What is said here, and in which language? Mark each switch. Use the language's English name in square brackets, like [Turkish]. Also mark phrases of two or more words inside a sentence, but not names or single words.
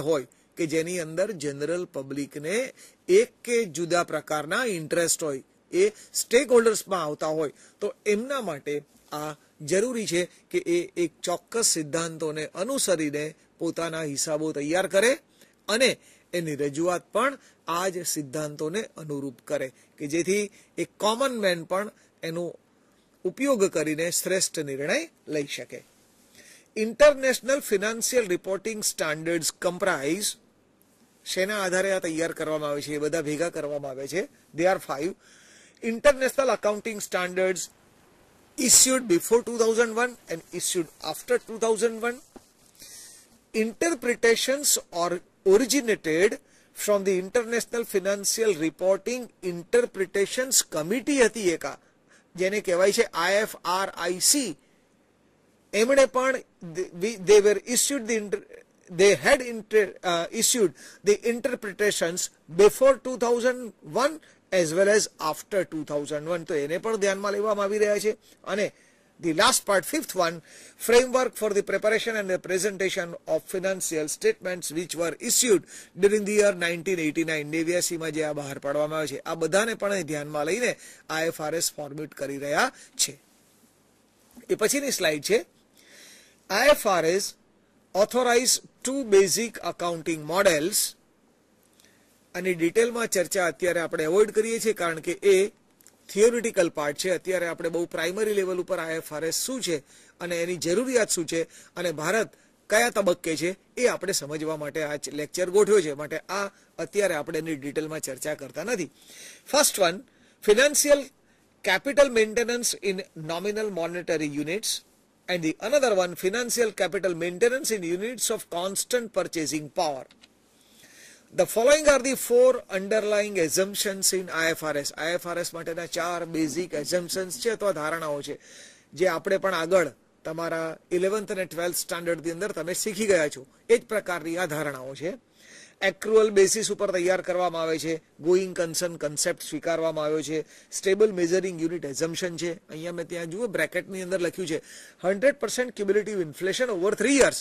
[Gujarati] હોય કે જેની અંદર [English] general public [Gujarati] એક કે જુદા પ્રકારના ઇન્ટરેસ્ટ હોય, એ સ્ટેક હોલ્ડર્સમાં આવતા હોય, તો એમના માટે આ જરૂરી છે કે એ એક ચોક્કસ સિદ્ધાંતોને અનુસરીને પોતાના હિસાબો તૈયાર કરે અને એની રજૂઆત પણ આ જ સિદ્ધાંતોને અનુરૂપ કરે કે જેથી એક [English] common man [Gujarati] પણ એનો ઉપયોગ કરીને શ્રેષ્ઠ નિર્ણય લઈ શકે. [English] International Financial Reporting Standards comprise, [Gujarati] શેના આધારે આ તૈયાર કરવામાં આવે છે? એ બધા ભેગા કરવામાં આવે છે. [English] they are 5 international accounting standards issued before 2001 and issued after 2001. Interpretations originated from the International Financial Reporting Interpretations Committee [Gujarati] હતી એક, જેને કહેવાય છે [English] IFRIC. [Gujarati] એમણે પણ [English] they had issued the interpretations before 2001 as well as after 2001. [Gujarati] તો એને પણ ધ્યાનમાં લેવામાં આવી રહ્યા છે અને [English] The last part, fifth one, framework for the preparation and the presentation of financial statements which were issued during the year 1989. [Gujarati] 89 માં જે આ બહાર પાડવામાં આવે છે, આ બધાને પણ ધ્યાનમાં લઈને IFRS ફોર્મેટ કરી રહ્યા છે. એ પછીની સ્લાઇડ છે. [English] IFRS authorize two basic accounting models. [Gujarati] આની ડિટેલમાં ચર્ચા અત્યારે આપણે અવોઇડ કરીએ છીએ કારણ કે એ [English] theoretical part [Gujarati] છે. અત્યારે આપણે બહુ [English] primary level [Gujarati] ઉપર IFRS શું છે અને એની જરૂરિયાત શું છે અને ભારત કયા તબક્કે છે એ આપણે સમજવા માટે આ લેક્ચર ગોઠવ્યો છે. માટે આ અત્યારે આપણે એની ડિટેલમાં ચર્ચા કરતા નથી. [English] first one, financial capital maintenance in nominal monetary units, and the another one, financial capital maintenance in units of constant purchasing power. The following are the four underlying assumptions in IFRS. [Gujarati] IFRS માટેના 4 [English] basic assumptions [Gujarati] છે અથવા ધારણાઓ છે જે આપણે પણ આગળ તમારા 11th અને 12th સ્ટાન્ડર્ડની અંદર તમે શીખી ગયા છો. એ જ પ્રકારની આ ધારણાઓ છે. [English] accrual basis [Gujarati] ઉપર તૈયાર કરવામાં આવે છે. [English] going concern concept [Gujarati] સ્વીકારવામાં આવ્યો છે. [English] stable measuring unit assumption [Gujarati] છે. અહીંયા મેં ત્યાં જુઓ બ્રેકેટની અંદર લખ્યું છે 100% [English] cumulative inflation over 3 years.